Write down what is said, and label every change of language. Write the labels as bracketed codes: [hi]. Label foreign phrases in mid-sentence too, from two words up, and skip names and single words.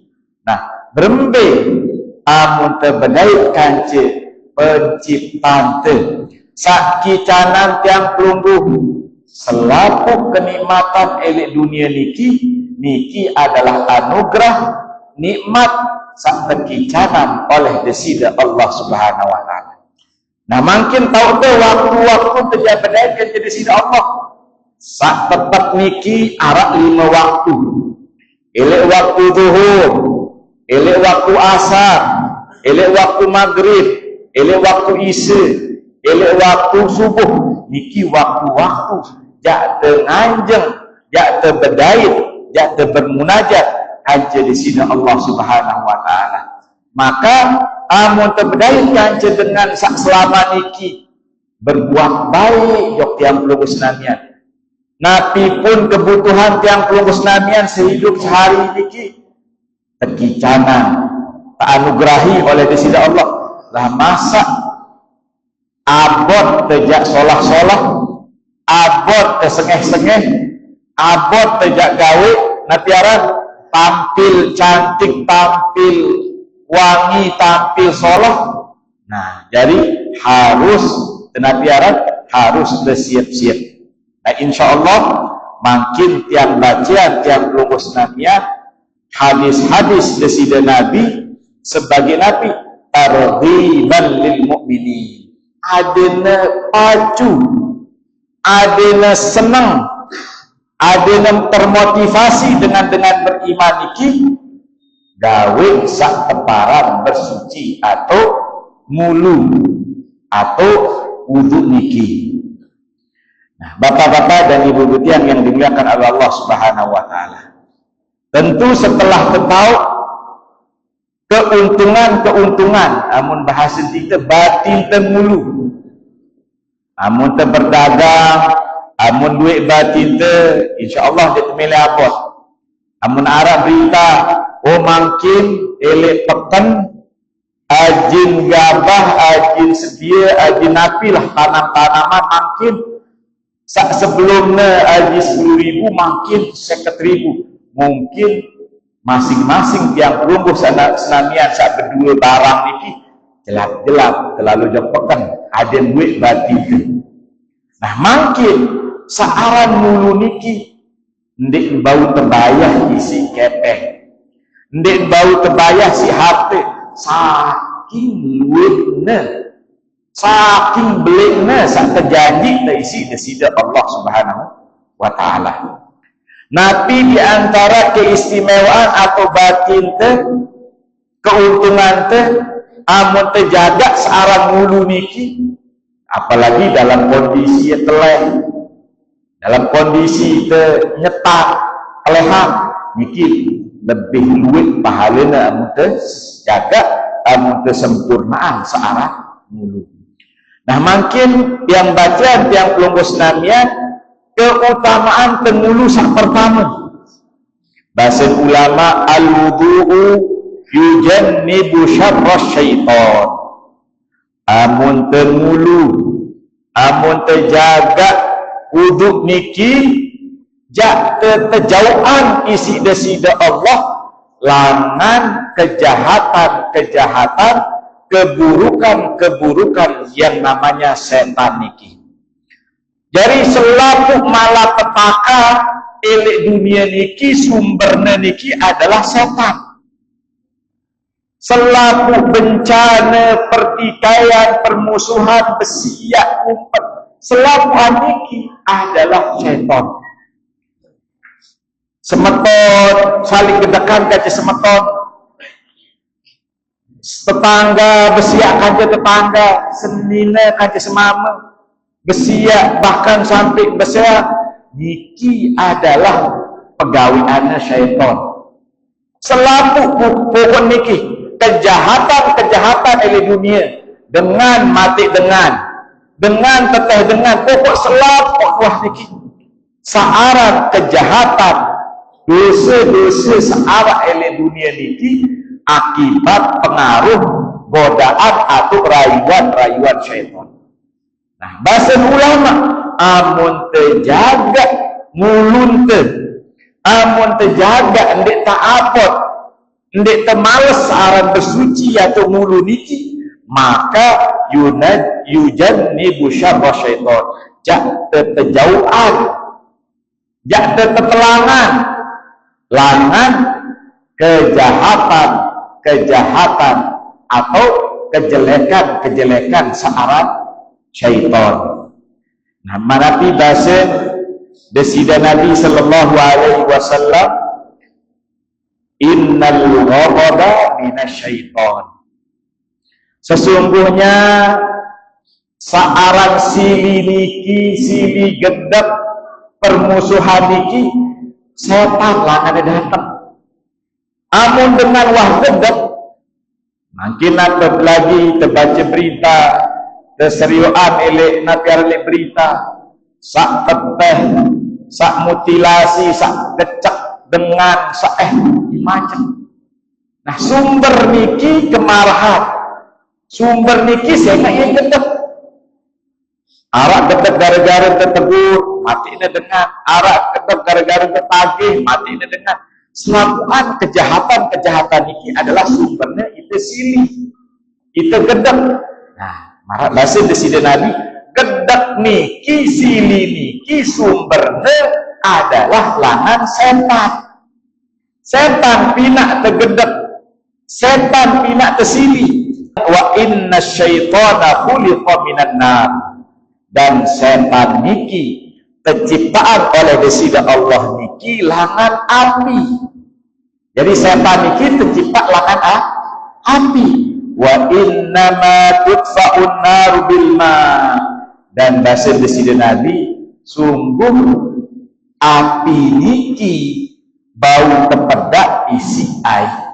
[sas] Nah, berembe amun terberdait kanca penciptaan te, sak kicanan tiang pelungguh selaku kenikmatan elik dunia niki adalah anugerah nikmat sak terkicanan oleh desida [ar] الله سبحانه وتعالى. [sas] Nah, makin tahu tu waktu-waktu terjadi kanca desida Allah sak tepat niki arak 5 waktu. Elek waktu zuhur, elek waktu asar, elek waktu maghrib, elek waktu isya, elek waktu subuh. Niki waktu-waktu jak tenganjeng, jak terberdait, jak bermunajat kanca di sini [ar] الله سبحانه وتعالى. [sas] Maka amun terberdait kanca dengan sak selama niki berbuat baik jok tiang pelungguh senamian. Napi pun kebutuhan tiang pelungguh senamian sehidup sehari niki terkicanan, tak anugerahi oleh desida Allah. Lah masa abot tejak solah-solah, abot sengeh-sengeh, abot tejak gawe, napiaran tampil cantik, tampil wangi, tampil solah. Nah, jadi harus napiaran harus bersiap-siap. Nah, [ar] إن شاء الله [sas] makin tiang bacaan tiang pelungguh senamian hadis-hadis desida Nabi sebagai Nabi [ar] ترغيبا للمؤمنين, [sas] adena pacu, adena senang, adena termotivasi dengan beriman iki gawe sak teparan bersuci atau mulu atau wudhu niki. [id] Nah, bapak-bapak dan ibu-ibu yang dimuliakan oleh [ar] الله سبحانه وتعالى. [sas] Tentu setelah tahu keuntungan amun bahasa kita batin temulu. Amun te berdagang, amun duit batin te insyaallah dia temele abot. Amun arah berita oh makin elek peken ajin gabah, ajin sedia, ajin napilah tanam-tanaman makin sebelumnya aji 10.000 makin 50.000. Mungkin masing-masing tiang pelungguh senamian saat berdua barang niki gelap-gelap terlalu jepekan ada duit batin. Nah, makin searan mulu niki ndik bau terbayah isi kepeng, ndik bau terbayah si HP, saking duitnya, saking beliknya sak terjanji terisi desida [ar] الله سبحانه وتعالى. [sas] Nabi di antara keistimewaan atau batin te, keuntungan te, amun terjaga searang mulu niki, apalagi dalam kondisi teleh, dalam kondisi te nyetak, kelehan, niki lebih luwih pahalana amun terjaga, amun tersempurnaan searang mulu. Nah, makin yang baca yang pelungguh senamian keutamaan temulu sak pertama. Bahasa ulama [ar] الوضوء يجنب شر الشيطان. [sas] Amun temulu, amun terjaga wuduk niki jak terjauhan isi desida Allah langan kejahatan-kejahatan, keburukan-keburukan yang namanya setan niki. Jadi selaku malapetaka elek dunia niki sumbernya niki adalah setan. Selaku bencana pertikaian, permusuhan, besiak umpet selapuan niki adalah syaitan. Semeton saling gedekan kaca semeton, tetangga besiak kaca tetangga, senina kaca semama, besiak bahkan sampai besiak, niki adalah pegawiannya syaitan. Selapu pokok niki kejahatan oleh dunia, dengan mati dengan teteh dengan pokok selapu wah niki searah kejahatan dosa-dosa searah oleh dunia niki akibat pengaruh godaan atau rayuan syaitan. Nah, bahasa ulama amun terjaga mulun te, amun terjaga ndik tak apot, ndik temales aran bersuci atau mulu niki, maka [ar] يجنب شر الشيطان, [sas] jak terjauhan, jak tertelangan langan kejahatan atau kejelekan searah syaitan. Nah, manapi bahasa desida Nabi [ar] صلى الله عليه وسلم, إن الغضب من الشيطان. [sas] Sesungguhnya searang sili gedap permusuhan niki setan lah ada datang. Amun dengan wah gedap, mungkin apa lagi terbaca berita, terseriuan elek napiar elek berita, sak teteh, sak mutilasi, sak kecak dengan sak macam. Nah, sumber niki kemarahan, sumber niki saya yang gedap. Arak gedap gara-gara tertegur, mati ini dengan. Arak gedap gara-gara tertagih, mati ini dengan. Selapuan kejahatan niki adalah sumbernya itu sili, itu gedap. Nah, marah bahasa desida Nabi, gedap niki sili niki sumbernya adalah langan setan. Setan pinak tergedap, setan pinak tersili. [ar] وإن الشيطان خلق من النار. [sas] Dan setan niki terciptaan oleh desida Allah niki langan api. Jadi setan niki tercipta langan api. [ar] وإنما تطفأ النار بالماء. [sas] Dan bahasa desida Nabi, sungguh api niki bau tepedak isi air.